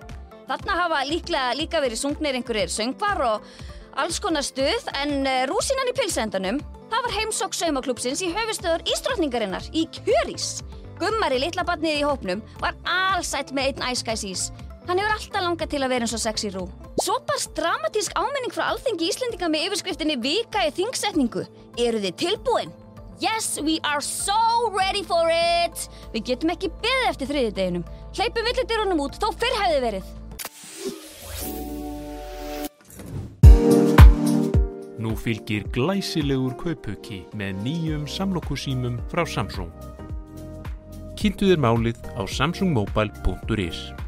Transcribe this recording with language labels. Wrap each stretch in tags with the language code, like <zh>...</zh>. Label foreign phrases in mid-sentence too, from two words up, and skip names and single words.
<is>Þarna hafa líka verið sungnir einhverjir söngvar og alls konar stuð en rúsínan í pilsendanum það var heimsókn saumaklúbbsins í höfuðstöðvar ísdrottningarinnar í Kjörís. Gummari litla barnið í hópnum var alsætt með einn æskæsís. Hann hefur alltaf langað til að vera eins og sexy rú. Svo barst dramatísk áminning frá Alþingi Íslendinga með yfirskriftinni Vika í þingsetningu. Eruð þið tilbúin?</is> <en>Yes, we are so ready for it!</en> <is>Við getum ekki beðið eftir þriðjudeginum. Hleypum villidyrunum út þó fyrr hefði verið. Nú fylgir glæsilegur kaupauki með nýjum samlokusímum frá Samsung. Kynntu þér málið á samsungmobile.is.</is>